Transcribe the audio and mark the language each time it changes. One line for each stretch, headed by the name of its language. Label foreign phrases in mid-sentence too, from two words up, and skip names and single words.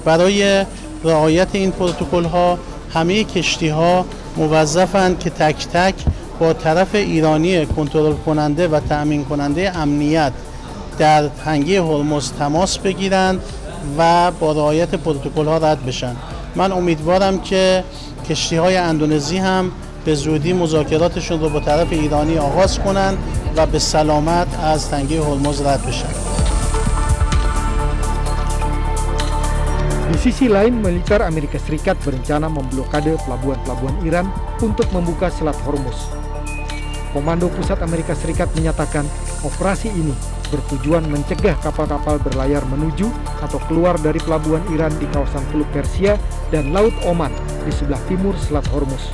Persian: برای رعایت این پروتکل‌ها همه کشتی‌ها موظفند که تک تک با طرف ایرانی کنترل کننده و تأمین کننده امنیت در تنگه هرمز تماس بگیرند و با رعایت پروتکل‌ها رد بشن. من امیدوارم که کشتی‌های اندونزی هم به زودی مذاکراتشون رو با طرف ایرانی آغاز کنند و به سلامت از تنگه هرمز رد بشن.
Indonesian: Di sisi lain, militer Amerika Serikat berencana memblokade pelabuhan-pelabuhan Iran untuk membuka Selat Hormuz. Komando Pusat Amerika Serikat menyatakan operasi ini bertujuan mencegah kapal-kapal berlayar menuju atau keluar dari pelabuhan Iran di kawasan Teluk Persia dan Laut Oman di sebelah timur Selat Hormuz.